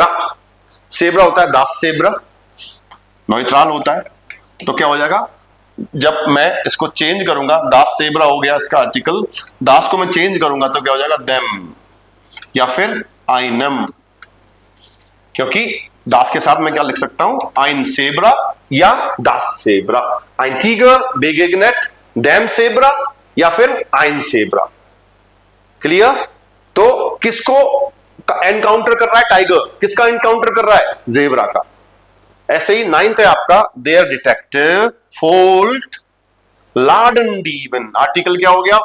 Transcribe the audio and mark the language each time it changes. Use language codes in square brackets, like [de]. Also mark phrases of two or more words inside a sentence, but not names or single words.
[hi] सेब्रा होता है [de] das Zebra, [hi] न्यूट्रल होता है, तो क्या हो जाएगा? जब मैं इसको चेंज करूंगा, [de] das Zebra [hi] हो गया इसका आर्टिकल, दास को मैं चेंज करूंगा तो क्या हो जाएगा? देम या फिर आइनम, क्योंकि दास के साथ मैं क्या लिख सकता हूं? [de] ein Zebra या das Zebra. eintiger begegnet dem सेब्रा [hi] या फिर [de] ein Zebra. [hi] क्लियर। तो किसको एनकाउंटर कर रहा है? टाइगर। किसका एनकाउंटर कर रहा है? जेब्रा का। ऐसे ही नाइन्थ है आपका [de] der Detektiv folgt laden Diewen, [hi] आर्टिकल क्या हो गया?